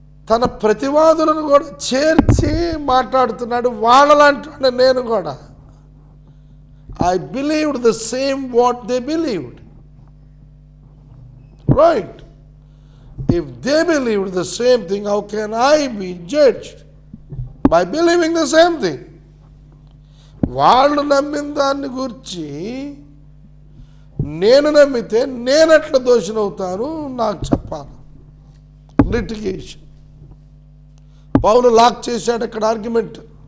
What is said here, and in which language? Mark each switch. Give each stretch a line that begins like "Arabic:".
Telugu: తన ప్రతివాదులను కూడా చేర్చి మాట్లాడుతున్నాడు. వాళ్ళలాంటి నేను కూడా
English: I believed the same what they believed. Right? If they believed the same thing, how can I be judged by believing the same thing?
Telugu: వాళ్ళు నమ్మిన దాన్ని గురించి నేను నమ్మితే నేనెట్లా దోషినవుతాను నాకు చెప్పాలి. లిటిగేషన్. పౌలు లాక్ చేశాడు ఇక్కడ ఆర్గ్యుమెంట్.